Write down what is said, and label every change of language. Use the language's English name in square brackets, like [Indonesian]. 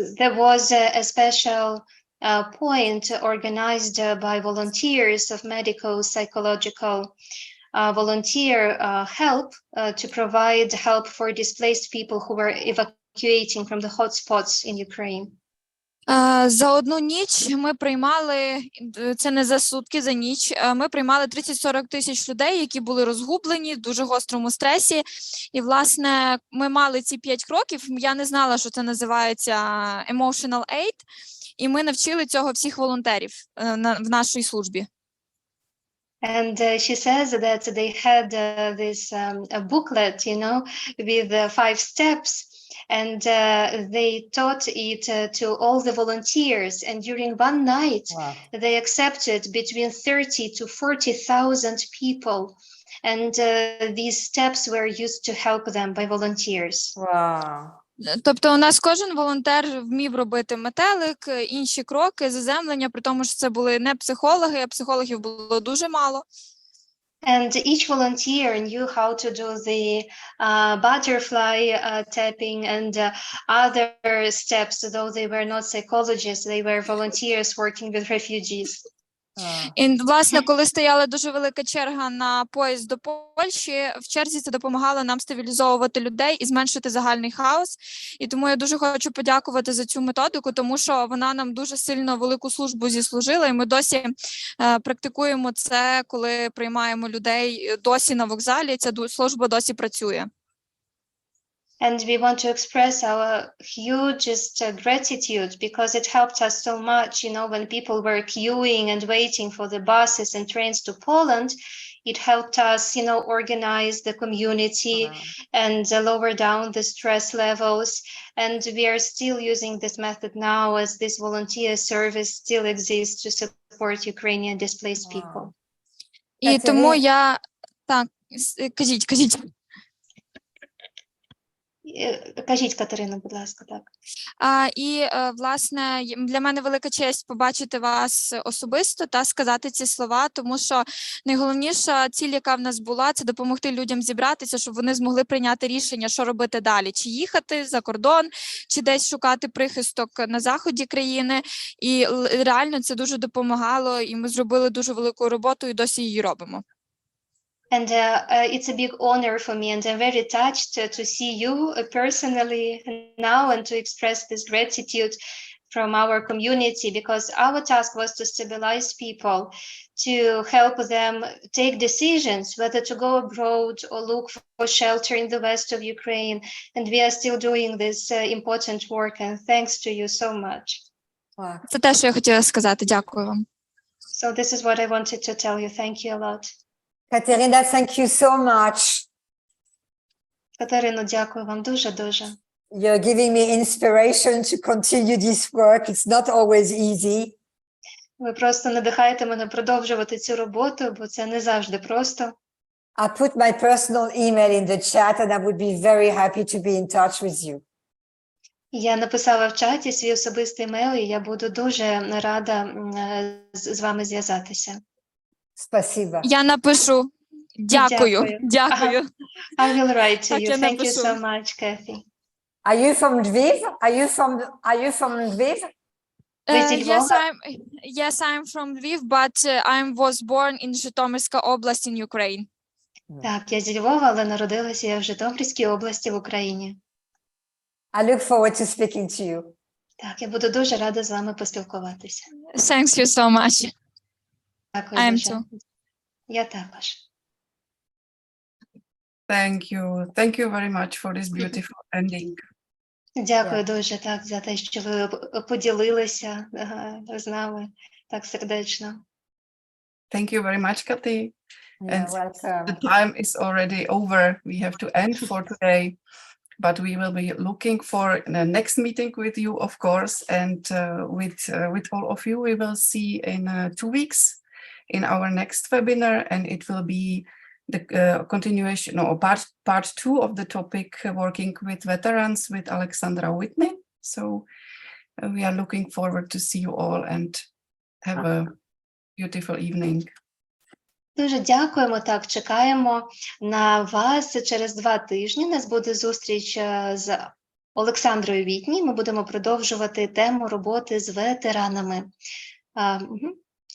[English] there was a special point organized by volunteers of medical, psychological volunteer help to provide help for displaced people who were evacuating from the hotspots in Ukraine. [Ukrainian] За одну ніч ми приймали, це не за сутки, за ніч, ми приймали 30-40 тисяч людей, які були розгублені, в дуже гострому стресі. І, власне, ми мали ці 5 кроків, я не знала, що це називається EmotionAid, і ми навчили цього всіх волонтерів в нашій службі. [English] And she says that they had this a booklet, you know, with 5 steps. And they taught it to all the volunteers. And during one night, Wow. they accepted between 30 to 40,000 people. And these steps were used to help them by volunteers. Wow. [Ukrainian] Тобто у нас кожен волонтер вмів робити метелик, інші кроки, заземлення, при тому, що це були не психологи, а психологів було дуже мало. [English] And each volunteer knew how to do the butterfly tapping and other steps, though they were not psychologists, they were volunteers working with refugees. [Ukrainian] І, власне, коли стояла дуже велика черга на поїзд до Польщі, в черзі це допомагало нам стабілізовувати людей і зменшити загальний хаос. І тому я дуже хочу подякувати за цю методику, тому що вона нам дуже сильно велику службу зіслужила, і ми досі практикуємо це, коли приймаємо людей досі на вокзалі, ця служба досі працює. [English] And we want to express our hugest gratitude because it helped us so much, you know, when people were queuing and waiting for the buses and trains to Poland, it helped us, you know, organize the community and lower down the stress levels. And we are still using this method now as this volunteer service still exists to support Ukrainian displaced people. [Ukrainian] І тому я... Так, кажіть. Кажіть, Катерина, будь ласка, так. Власне, для мене велика честь побачити вас особисто та сказати ці слова, тому що найголовніша ціль, яка в нас була, це допомогти людям зібратися, щоб вони змогли прийняти рішення, що робити далі, чи їхати за кордон, чи десь шукати прихисток на заході країни. І реально це дуже допомагало, і ми зробили дуже велику роботу і досі її робимо. [English] And it's a big honor for me, and I'm very touched to see you personally now and to express this gratitude from our community, because our task was to stabilize people, to help them take decisions whether to go abroad or look for shelter in the west of Ukraine. And we are still doing this important work, and thanks to you so much. Wow. [Ukrainian] Це те, що я хотіла сказати. Дякую вам. [English] So this is what I wanted to tell you. Thank you a lot. Katerina, thank you so much. [Ukrainian] Катерино, дякую вам дуже-дуже. [English] You're giving me inspiration to continue this work. It's not always easy. [Ukrainian] Ви просто надихаєте мене продовжувати цю роботу, бо це не завжди просто. [English] I put my personal email in the chat and I would be very happy to be in touch with you. [Ukrainian] Я написала в чаті свій особистий емейл, і я буду дуже рада з вами зв'язатися. [Russian] Спасибо. [Ukrainian] Я напишу. Дякую. Дякую. [English] I will write to [Ukrainian] Так, я [English] Thank you [Ukrainian] напишу. [English] so much, Cathy. Are you from Lviv? Are you from Lviv? [Ukrainian] Ви зі Львова? [English] Yes, I'm from Lviv, but I was born in Житомирська область in Ukraine. [Ukrainian] Так, я зі Львова, але народилася я в Житомирській області в Україні. [English] I look forward to speaking to you. [Ukrainian] Так, я буду дуже рада з вами поспілкуватися. [English] Thanks you so much. [Ukrainian] Дякую [English] I am [Ukrainian] дуже. [English] too. [Ukrainian] Я також. [English] Thank you. Thank you very much for this beautiful ending. [Ukrainian] Дякую дуже так за те, що ви поділилися з нами так сердечно. [English] Thank you very much, Cathy. You're And welcome. the time is already over. We have to end for today, but we will be looking for the next meeting with you, of course, and with all of you, we will see in 2 weeks in our next webinar, and it will be the continuation or part 2 of the topic working with veterans with Alexandra Whitney. So we are looking forward to see you all and have a beautiful evening. [Ukrainian] Дуже дякуємо. Так, чекаємо на вас через 2 тижні. У нас буде зустріч з Олександрою Вітні. Ми будемо продовжувати тему роботи з ветеранами.